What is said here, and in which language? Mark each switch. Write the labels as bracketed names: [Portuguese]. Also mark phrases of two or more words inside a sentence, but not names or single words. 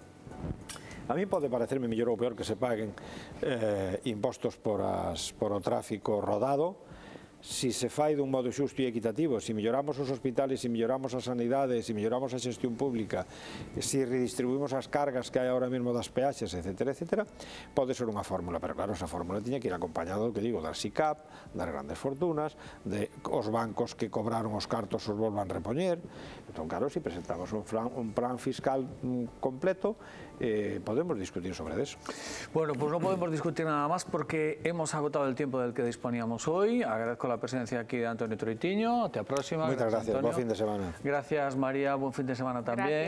[Galician] A mí pode parecerme mellor ou peor que se paguen impostos por o tráfico rodado, si se fai dun modo xusto e equitativo, si melloramos os hospitales, si melloramos a sanidade, si melloramos a xestión pública, si redistribuímos as cargas que hai ahora mesmo das peaxes, etc., etc., pode ser unha fórmula, pero claro, esa fórmula tiña que ir acompañado do que digo, das SICAP, das grandes fortunas, de os bancos que cobraron os cartos os volvan repoñer. Entón, claro, si presentamos un plan fiscal completo, podemos discutir sobre eso. [Spanish] Bueno, pues no podemos discutir nada más porque hemos agotado el tiempo del que disponíamos hoy. Agradezco la presencia aquí de Antonio Troitiño. Hasta la próxima. Muchas gracias. Buen fin de semana. Gracias, María. Buen fin de semana también.